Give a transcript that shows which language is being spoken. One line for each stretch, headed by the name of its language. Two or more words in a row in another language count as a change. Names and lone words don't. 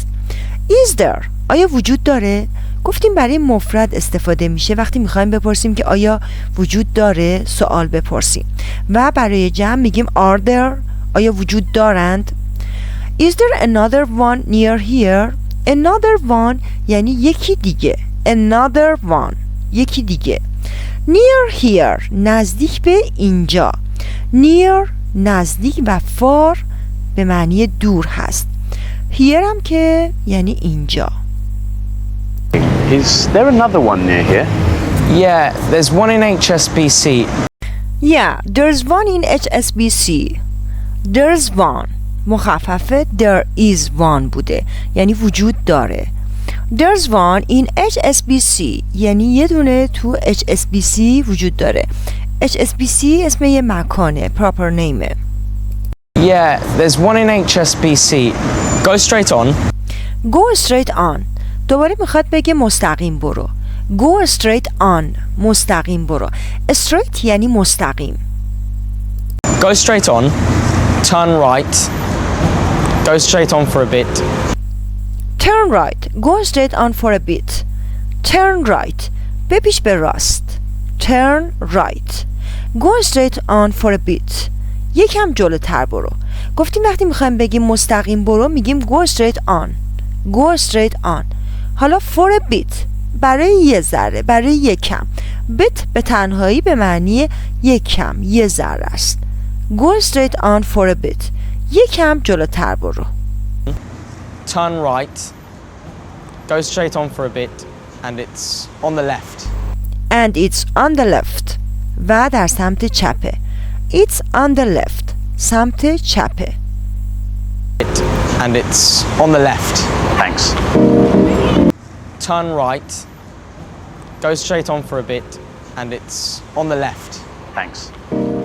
English: Is there
Persian: آیا وجود داره؟ گفتیم برای مفرد استفاده میشه وقتی میخوایم بپرسیم که آیا وجود داره سوال بپرسیم و برای جمع میگیم
English: are there
Persian: آیا وجود دارند؟
English: Is there another one near here? Another one
Persian: یعنی یکی دیگه.
English: Another one
Persian: یکی دیگه.
English: Near here
Persian: نزدیک به اینجا. Near نزدیک و far به معنی دور هست. Here هم که یعنی اینجا.
English: Is there another one near here? Yeah, there's one in HSBC. Yeah, there's one in HSBC. There's one
Persian: مخففه
English: there is one
Persian: بوده یعنی وجود داره.
English: There's one in HSBC
Persian: یعنی یه دونه تو HSBC وجود داره. HSBC اسم یه مکانه
English: proper name. Yeah, there's one in HSBC. Go straight on. Go straight on
Persian: دوباره میخواد بگه مستقیم برو.
English: Go straight on
Persian: مستقیم برو. Straight یعنی مستقیم.
English: Go straight on. Turn right. Go straight on for a bit. Turn right Go straight on for a bit. Turn right
Persian: بپیش به راست.
English: Turn right Go straight on for a bit
Persian: یکم جلوتر برو. گفتیم وقتی میخوایم بگیم مستقیم برو میگیم
English: go straight on. Go straight on
Persian: حالا
English: for a bit
Persian: برای یه ذره برای یکم. bit به تنهایی به معنی یکم یه ذره است.
English: Go straight on for a bit
Persian: یکم جلوتر برو.
English: Turn right. Go straight on for a bit. And it's on the left. And it's on the left
Persian: و در سمت چپه.
English: It's on the left
Persian: سمت چپه.
English: And it's on the left. Thanks. Turn right. Go straight on for a bit. And it's on the left. Thanks.